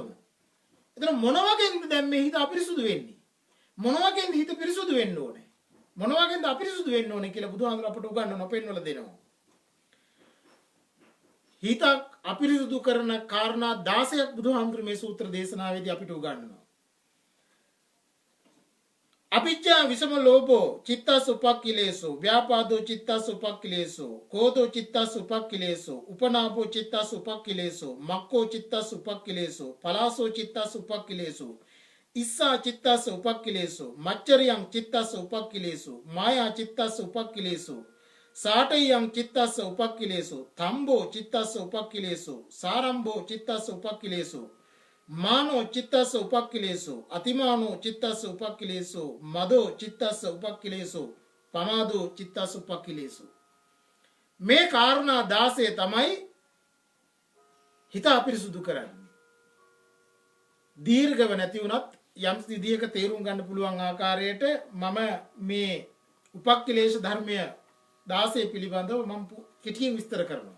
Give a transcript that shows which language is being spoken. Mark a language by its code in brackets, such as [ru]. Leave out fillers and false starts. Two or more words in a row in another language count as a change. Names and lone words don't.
[si] එතන මොන වගේද දැන් මේ හිත අපරිසුදු වෙන්නේ? මොන වගේද හිත පිරිසුදු වෙන්න ඕනේ? මොන වගේද අපිරිසුදු වෙන්න ඕනේ කියලා බුදුහාමුදුර අපට උගන්වනවා, පෙන්වලා දෙනවා. හිත අපිරිසුදු කරන කාරණා 16ක් බුදුහාමුදුර මේ සූත්‍ර දේශනාවේදී අපිට උගන්වනවා. [pi] අවිජ්ජා විසම ලෝභෝ චිත්තස් උපක්ඛිලේසෝ ව්‍යාපාදෝ චිත්තස් උපක්ඛිලේසෝ කෝධෝ චිත්තස් උපක්ඛිලේසෝ උපනාපෝ චිත්තස් උපක්ඛිලේසෝ මක්ඛෝ චිත්තස් උපක්ඛිලේසෝ පලාසෝ චිත්තස් උපක්ඛිලේසෝ ඉස්සා චිත්තස් උපක්ඛිලේසෝ මච්චරියං චිත්තස් උපක්ඛිලේසෝ මායා චිත්තස් උපක්ඛිලේසෝ සාටයං චිත්තස් උපක්ඛිලේසෝ තම්බෝ චිත්තස් උපක්ඛිලේසෝ සාරම්භෝ චිත්තස් උපක්ඛිලේසෝ මානෝ චිත්තස්ස උපක්ඛිලේසෝ අතිමානෝ චිත්තස්ස උපක්ඛිලේසෝ මදෝ චිත්තස්ස උපක්ඛිලේසෝ පමාදෝ චිත්තස්ස උපක්ඛිලේසෝ. [si] මේ කාරණා 16 තමයි හිත අපිරිසුදු කරන්නේ. දීර්ඝව නැති වුණත් යම් විදියක තේරුම් ගන්න පුළුවන් ආකාරයට මම මේ උපක්ඛිලේශ ධර්මය 16 පිළිබඳව මම කෙටියෙන් විස්තර කරනවා.